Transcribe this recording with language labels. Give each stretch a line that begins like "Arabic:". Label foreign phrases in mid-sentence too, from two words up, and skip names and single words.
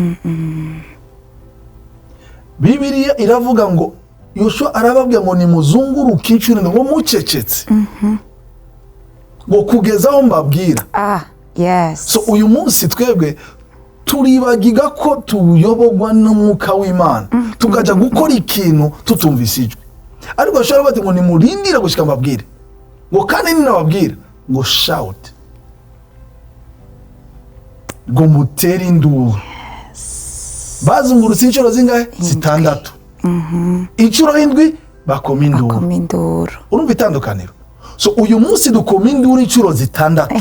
Rundi: Bibiliya iravuga ngo Yoshua arababwira ngo nimuzunguruke incuro ngo mucecetse ngo kugezaho mbabwira. Yes. So uyu munsi twebwe turibagiga ko tuyobogwa n'umwuka w'Imana tukaja gukora ikintu tutumvisijwe. Ariko ashobora bati ngo nimurindira gushika mbabwire ngo kandi ninababwira ngo shout ngo muteri induru. Bazungurutse incuro zingahe? 6. Incuro 7 bakoma induru. Urumva itandukaniro? So uyu munsi dukoma induru incuro 6